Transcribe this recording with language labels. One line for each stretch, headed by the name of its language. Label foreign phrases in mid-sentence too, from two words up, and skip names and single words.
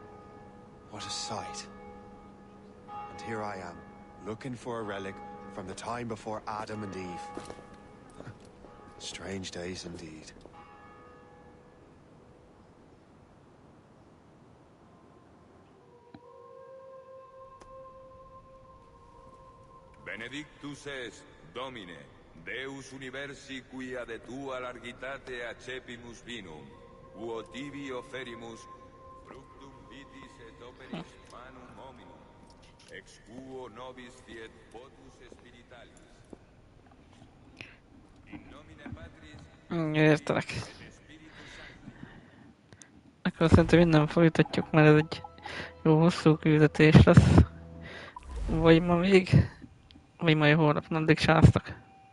English: What a sight. And here I am, looking for a relic from the time before Adam and Eve. Strange days indeed.
Latin: Benedictus est, Domine, Deus universi quia de tua largitate accepimus vinum, uo tibi oferimus fructum vitis et operis manum hominum, ex quo nobis fiet votus spiritualis. In nomine Patris...
Hungarian: Értelek. Akkor szerintem innen folytatjuk, mert ez egy jó hosszú küldetés lesz. Vagy ma még, vagy majd holnap, addig sáztak.